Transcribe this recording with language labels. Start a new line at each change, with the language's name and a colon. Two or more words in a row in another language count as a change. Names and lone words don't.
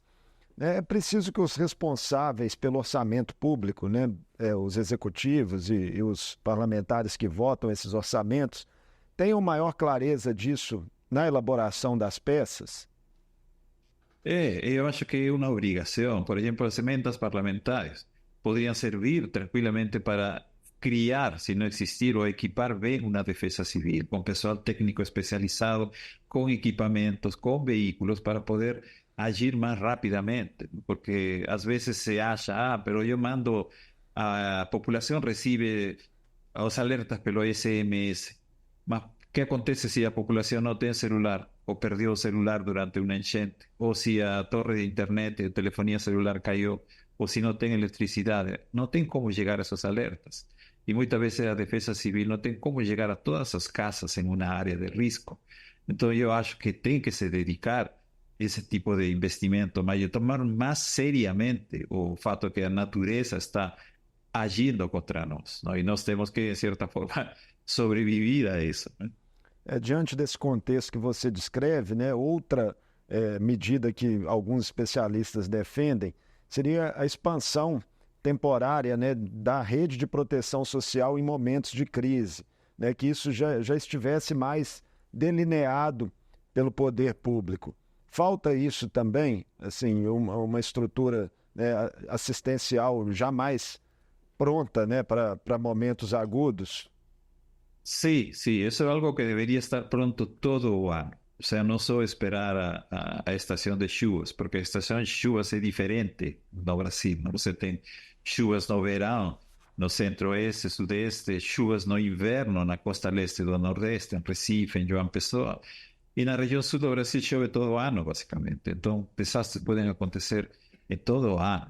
Portuguese: É preciso que os responsáveis pelo orçamento público, né, os executivos e os parlamentares que votam esses orçamentos, tenham maior clareza disso na elaboração das peças. Eu acho que é uma obrigação.
Spanish: Por exemplo, as emendas parlamentares podrían servir tranquilamente para criar, si no existir o equipar bien una defensa civil, con personal técnico especializado, con equipamientos, con vehículos para poder agir más rápidamente, porque a veces se acha, pero yo mando a población recibe las alertas pelo SMS. Mas, ¿qué acontece si la población no tiene celular o perdió el celular durante una enchente? O si a torre de internet, de telefonía celular cayó, o si no tiene electricidad, no tienen cómo llegar a esas alertas. Y muchas veces la defensa civil no tiene cómo llegar a todas esas casas en una área de riesgo. Entonces yo
Portuguese: acho que tiene que se dedicar esse tipo de investimento, mas de tomar mais seriamente o fato que a natureza está agindo contra nós, não? E nós temos que, de certa forma, sobreviver a isso, né? Diante desse contexto que você descreve, né, outra medida que alguns especialistas defendem seria a expansão temporária, né, da rede de proteção social em momentos de crise, né, que isso já estivesse mais delineado pelo poder público. Falta isso também, assim, uma estrutura, né, assistencial jamais pronta, né, para momentos agudos?
Spanish: Sí, sí, eso es algo que debería estar pronto todo o ano. O sea, no solo esperar a estación de chuvas, porque a estación de chuvas es diferente no Brasil, ¿no?
Portuguese: Você tem chuvas no verão, no centro-oeste, sudeste, chuvas no inverno na costa leste do nordeste, em Recife, em João Pessoa. E na região sul do Brasil chove todo o ano, basicamente. Então, desastres podem acontecer em todo o ano.